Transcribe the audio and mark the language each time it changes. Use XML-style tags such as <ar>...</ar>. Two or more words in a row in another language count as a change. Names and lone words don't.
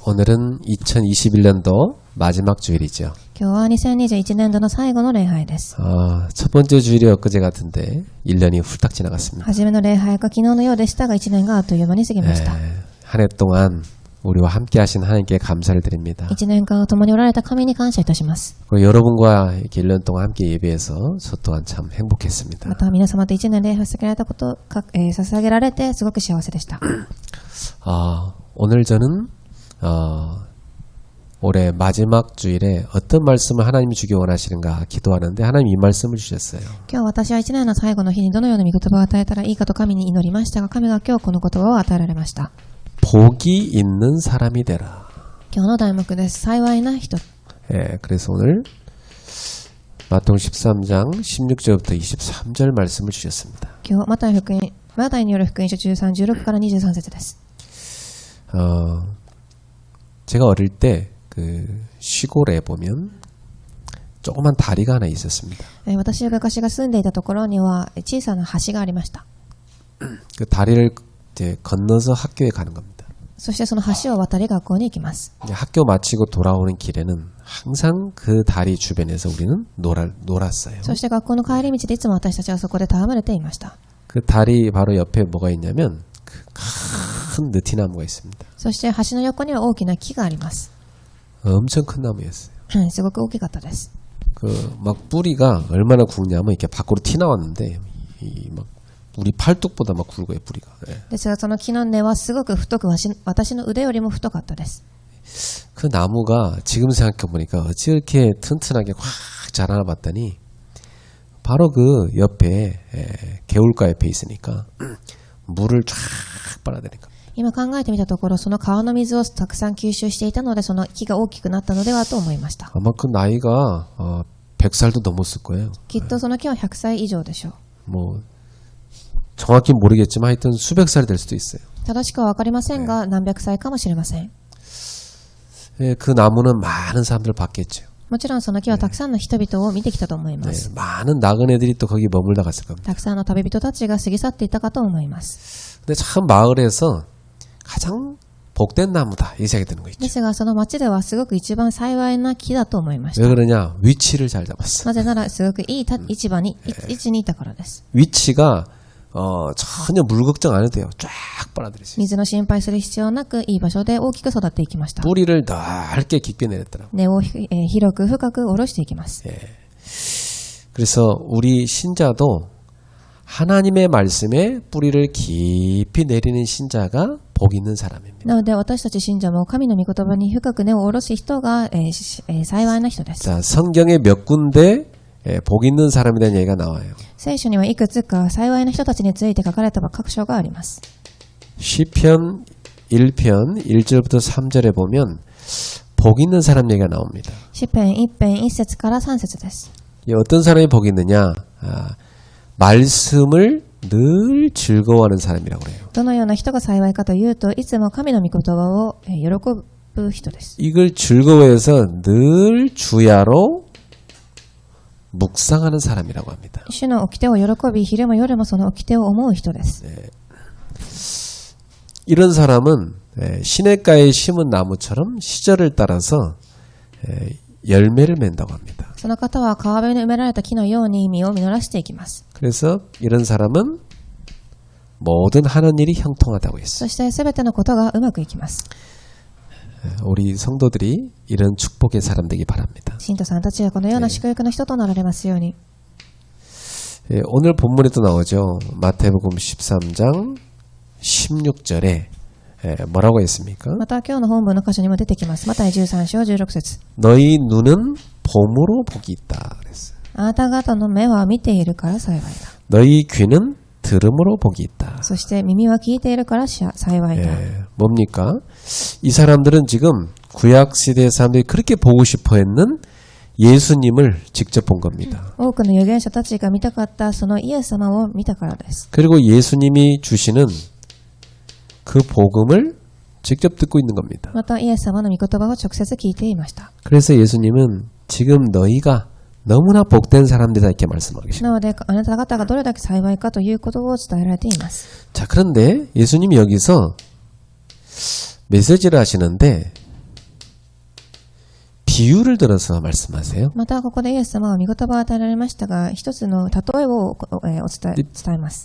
<ko>오늘은 2021년도 마지막 주일이죠.</ko> <ja>今日は2021年度の最後の礼拝です。</ja> <ko>첫 번째 주일이 엊그제 같은데 1년이 훌딱 지나갔습니다.</ko> <ja>初めの礼拝が昨日のようでしたが1年があっという間に過ぎました。</ja> <ko>한 해 동안 우리와 함께 하신 하나님께 감사를 드립니다.</ko> <ja>1 年間共におられた神に感謝いたします。</ja> <ko>여러분과 이렇게 1년 동안 함께 예배해서 저 또한 참 행복했습니다.</ko> <ja>また皆様と1年礼拝捧げられたこと捧げられてすごく幸せでした。</ja> <ko>오늘 저는 올해 마지막 주일에 어떤 말씀을 하나님이 주기 원하시는가 기도하는데 하나님이 이 말씀을 주셨어요.</ko> <ja>今日私は1年の最後の日にどのような御言葉を与えたらいいかと神に祈りましたが、神が今日この言葉を与えられました。</ja> <ko>복이 있는 사람이 되라.</ko> <ja>今日の題目です。幸いな人。</ja> <ko>그래서 오늘 마태복음 13장 16절부터 23절 말씀을 주셨습니다.</ko> <ja>今日マタイによる福音書13、16から23節です。</ja> <ko>제가 어릴 때 그 시골에 보면 조그만 다리가 하나 있었습니다.</ko> <ja>私が昔が住んでいたところには小さな橋がありました。</ja> <ko>그 다리를 이제 건너서 학교에 가는 겁니다.</ko> <ja>そしてその橋を渡り学校に行きます。</ja> <ko>학교 마치고 돌아오는 길에는 항상 그 다리 주변에서 우리는 놀았어요.</ko> <ja>そして学校の帰り道でいつも私たちはそこで戯れていました。</ja> <ko>그 다리 바로 옆에 뭐가 있냐면 큰 느티나무가 있습니다.</ko> <ja>そして橋の横には大きな木があります。</ja> <ko>엄청 큰 나무였어요.</ko> <ja>すごく大きかったです。</ja> <ko>그 막 뿌리가 얼마나 굵냐면 이렇게 밖으로 티 나왔는데 막 우리 팔뚝보다 막 굵어요 뿌리가.</ko> <ja>ですがその木の根はすごく太く私の腕よりも太かったです。</ja> <ko>그 나무가 지금 생각해 보니까 어찌 이렇게 튼튼하게 확 자라나 봤더니 바로 그 옆에 개울가 옆에 있으니까 물을 쫙 빨아들이니까.</ko> <ja>今考えてみたところ、その川の水をたくさん吸収していたので、その木が大きくなったのではと思いました。</ja> <ko>아마 그 나이가 100살도 넘었을 거예요.</ko> <ja>きっとその木は100歳以上でしょう。</ja> <ko>뭐 정확히 모르겠지만 하여튼 수백 살이 될 수도 있어요.</ko> <ja>正しくは分かりませんが、何百歳かもしれません。</ja> <ko>그 나무는 많은 사람들을 봤겠죠.</ko> <ja>もちろんその木はたくさんの人々を見てきたと思います。</ja> <ko>많은 나그네들이 또 거기 머물다 갔을 겁니다.</ko> <ja>たくさんの旅人たちが過ぎ去っていたかと思います。</ja> <ko>근데 참 마을에서 가장 복된 나무다 이 생각이 드는 거 있죠.</ko> <ja>ですがその町ではすごく一番幸いな木だと思いまし</ja> <ko>왜</ko> <ja>た。</ja> <ko>그러냐? 위치를 잘 잡았어. なぜならすごくいい位置にいたからです。 위치가 전혀 물 걱정 안 해도 돼요. 쫙 빨아들이세요.</ko> <ja>水の心配する必要なくいい場所で大きく育っていきました。</ja> <ko>뿌리를 넓게 깊게 내렸더라고요.</ko> <ja>根を広く深く下ろしていきます。</ja> <ko>그래서 우리 신자도 하나님의 말씀에 뿌리를 깊이 내리는 신자가 복 있는 사람입니다.</ko> <ja>なので私たち信者も神の御言葉に深く根を下ろす人が幸いな人です。</ja> <ko>자, 성경에 몇 군데 복 있는 사람이라는 얘기가 나와요.</ko> <ja>聖書にはいくつか幸いな人たちについて書かれた箇所があります。</ja> <ko>시편 1편 1절부터 3절에 보면 복 있는 사람 얘기가 나옵니다.</ko> <ja>詩編1編1節から3節です。</ja> <ko>어떤 사람이 복 있느냐? 말씀을 늘 즐거워하는 사람이라고 그래요.</ko> <ja>どのような人が幸いかというと、いつも神の御言葉を喜ぶ人です。</ja> <ko>이걸 즐거워해서 늘 주야로 묵상하는 사람이라고 합니다.</ko> <ja>主の掟を喜び、昼も夜もその掟を思う人です。</ja> <ko>이런 사람은 시냇가에 심은 나무처럼 시절을 따라서 열매를 맺는다고 합니다.</ko> <ja>その方は川辺に埋められた木のように実を実らせていきます。</ja> <ko>그래서 이런 사람은 모든 하는 일이 형통하다고 했어요.</ko> <ja>そしてすべてのことがうまくいきます。</ja> <ko>우리 성도들이 이런 축복의 사람 되기 바랍니다.</ko> <ja>信徒さんたちはこのような祝福の人となられますように。</ja> <ko>오늘 본문에도 나오죠. 마태복음 13장 16절에 뭐라고 했습니까?</ko> <ja>また今日の本文の箇所にも出てきます。マタイ13章16節。</ja> <ko>너희 눈은 봄으로 복이 있다 그랬어요.</ko> <ja>あなた方の目は見ているから幸いだ。</ja> <ko>너희 귀는 들음으로 복이 있다.</ko> <ja>そして耳は聞いているから幸いだ。</ja> <ko>뭡니까? 이 사람들은 지금 구약시대 사람들이 그렇게 보고 싶어 했는 예수님을 직접 본 겁니다.</ko> <ja>多くの預言者たちが見たかったそのイエス様を見たからです。</ja> <ko>그리고 예수님이 주시는 그 복음을 직접 듣고 있는 겁니다.</ko> <ja>またイエス様の御言葉を直接聞いていました。</ja> <ko>그래서 예수님은 지금 너희가 너무나 복된 사람들이다 이렇게 말씀하고 계십니다.</ko> <ja>なのであなた方がどれだけ幸いかということを伝えられています。</ja> <ko>자, 그런데 예수님이 여기서 메시지를 하시는데 비유를 들어서 말씀하세요.</ko> <ja>またここでイエス様は御言葉を与えられましたが、一つの例えを伝えます。</ja>